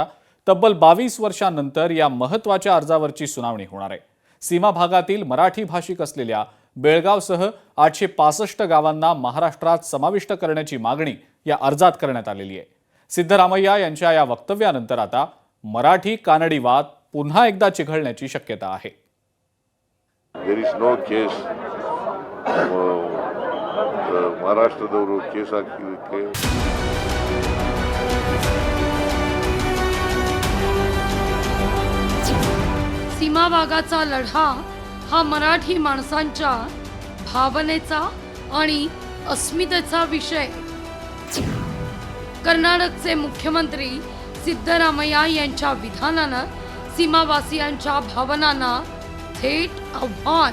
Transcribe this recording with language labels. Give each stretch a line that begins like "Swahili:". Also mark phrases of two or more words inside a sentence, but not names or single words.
Marathi: तब्बल 22 वर्षांनंतर या महत्त्वाच्या अर्जावरची सुनावणी होणार आहे। सीमा भागातील मराठी भाषिक असलेल्या बेळगावसह 865 गावांना महाराष्ट्रात समाविष्ट करण्याची मागणी या अर्जात करण्यात आलेली आहे। सिद्धरामय्या यांच्या या वक्तव्यानंतर आता मराठी कानडी वाद पुन्हा एकदा चिघळण्याची शक्यता आहे।
English: There is no case.
Kannada: ಮಹಾರಾಷ್ಟ್ರದವರು ಕೇಸ್ ಹಾಕಿದ್ದಕ್ಕೆ
Marathi: सीमा भागाचा लढा हा मराठी माणसांच्या भावनेचा आणि अस्मितेचा विषय। कर्नाटकचे मुख्यमंत्री सिद्धरामय्या यांच्या विधानानं सीमावासियांच्या भावनांना थेट आव्हान।